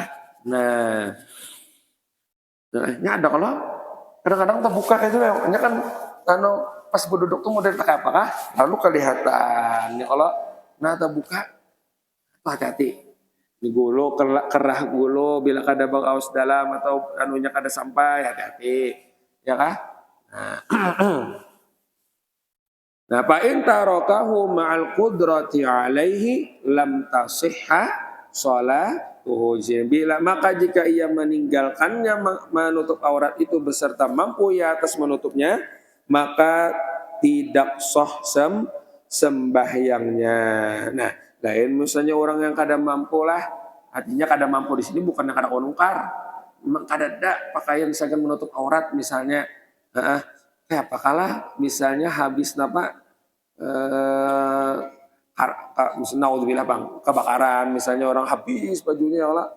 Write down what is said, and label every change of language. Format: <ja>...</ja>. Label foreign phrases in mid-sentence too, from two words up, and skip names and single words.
<bjn>Nah, ada kalau kadang-kadang terbuka itu, ya kan, anu pas berduduk tuh model pakai apakah, lalu kelihatan, ya kalau, nah terbuka, hati-hati. Di gulu, kerah gulu, bila kada bakaus dalam atau anunya kada sampai, hati-hati, ya kah?</bjn> <ar>Nah, nah فإن تركه مع القدرة عليه لم تصح صلاته.</ar> <bjn>Bila maka jika ia meninggalkannya menutup aurat itu beserta mampu ya atas menutupnya, maka tidak sah sembahyangnya. Nah, lain misalnya orang yang kada mampu lah, artinya kada mampu di sini bukannya kada konungkar, memang kada ada pakaian sagan menutup aurat misalnya. Kayak apakalah misalnya habis napa naudzubillah bang kebakaran misalnya orang habis bajunya</bjn> <ar>يا الله.</ar>